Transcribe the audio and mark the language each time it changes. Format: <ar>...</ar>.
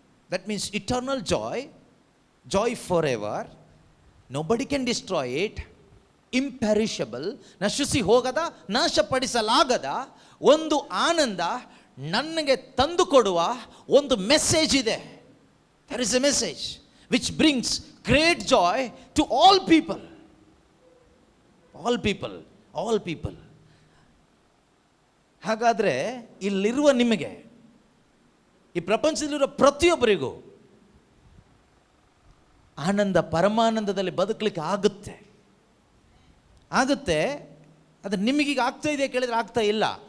<en>That means eternal joy, joy for ever. Nobody can destroy it. Imperishable,</en> <kn>ನಶಿಸಿ ಹೋಗದ, ನಾಶಪಡಿಸಲಾಗದ ಒಂದು ಆನಂದ ನನಗೆ ತಂದುಕೊಡುವ ಒಂದು ಮೆಸೇಜ್ ಇದೆ.</kn> <en>There is a message which brings great joy to all people. All people, all people.</en> <kn>ಹಾಗಾದರೆ ಇಲ್ಲಿರುವ ನಿಮಗೆ, ಈ ಪ್ರಪಂಚದಲ್ಲಿರುವ ಪ್ರತಿಯೊಬ್ಬರಿಗೂ ಆನಂದ, ಪರಮಾನಂದದಲ್ಲಿ ಬದುಕಲಿಕ್ಕೆ ಆಗುತ್ತೆ. ಆದರೆ ನಿಮಗೀಗ ಆಗ್ತಾ ಇದೆ ಕೇಳಿದ್ರೆ ಆಗ್ತಾ ಇಲ್ಲ.</kn>